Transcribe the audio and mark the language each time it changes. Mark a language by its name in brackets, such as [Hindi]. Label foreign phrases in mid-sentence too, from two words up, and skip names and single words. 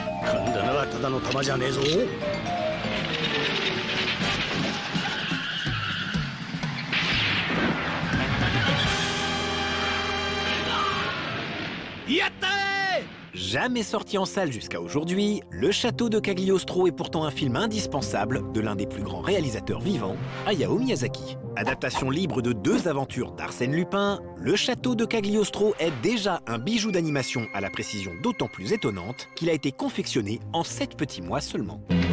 [Japanese] 今度のはただの弾じゃねえぞ。やったー! [French] Jamais sorti en salle jusqu'à aujourd'hui, Le Château de Cagliostro est pourtant un film indispensable de l'un des plus grands réalisateurs vivants, Hayao Miyazaki. Adaptation libre de 2 aventures d'Arsène Lupin, Le Château de Cagliostro est déjà un bijou d'animation à la précision d'autant plus étonnante qu'il a été confectionné en 7 petits mois seulement.